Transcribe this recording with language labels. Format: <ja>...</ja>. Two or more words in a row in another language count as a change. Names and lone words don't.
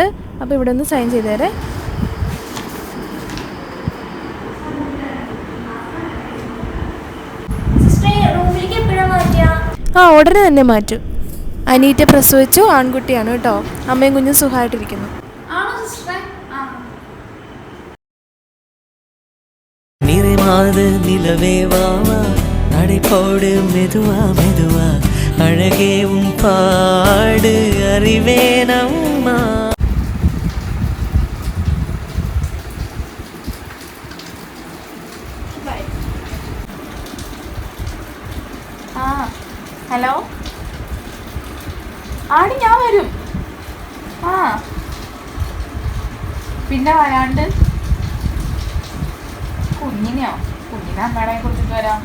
<ml>അപ്പോൾ ഇവിടെ ഒന്ന് സൈൻ ചെയ്തേരെ. ആ ഉടനെ തന്നെ മാറ്റും. അനീറ്റ പ്രസവിച്ചു, ആൺകുട്ടിയാണ് കേട്ടോ. അമ്മയും കുഞ്ഞും സുഖമായിട്ടിരിക്കുന്നു. ആണോ സിസ്റ്ററെ? ആ</ml> <ta>நிறைமாத நிலவே வாவா நடை போடு மெதுவா மெதுவா அழகே உன் பாடு அறிவேனம்மா.</ta> <ml>ആ ഹലോ, ആടി ഞാൻ വരും. ആ പിന്നെ വരാണ്ട് കുഞ്ഞിനെ അമ്മയുടെ കൊടുത്തിട്ട് വരാം.</ml>